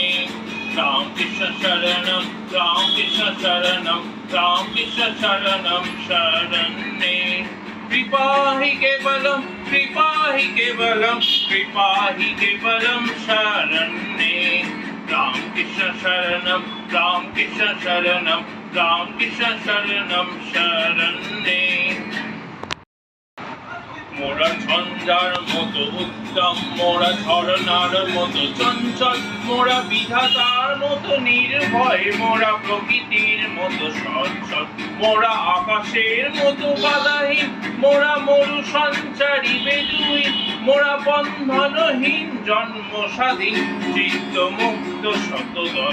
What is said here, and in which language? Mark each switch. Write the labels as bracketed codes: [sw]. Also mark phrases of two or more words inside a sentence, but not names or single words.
[sa] रामकृष्ण शरणम रामकृष्ण शरणम रामकृष्ण शरणम शरण्ये, कृपा हि केवलम कृपा हि केवलम कृपा हि केवलम शरण्ये। रामकृष्ण शरणम रामकृष्ण शरणम रामकृष्ण शरणम शरण्ये। [bn] মোরা ঝঞ্ঝার মতো উত্তম মোরা ঝরনার মতো চঞ্চল, মোরা বিধাতার মতো নির্ভয়, মোরা প্রকৃতির মতো সচ্ছল, মোরা আকাশের মতো বাধাহীন, মোরা মরু সঞ্চারী বেদুইন, মোরা বন্ধনহীন জন্ম স্বাধীন চিত্ত মুক্ত শতদল।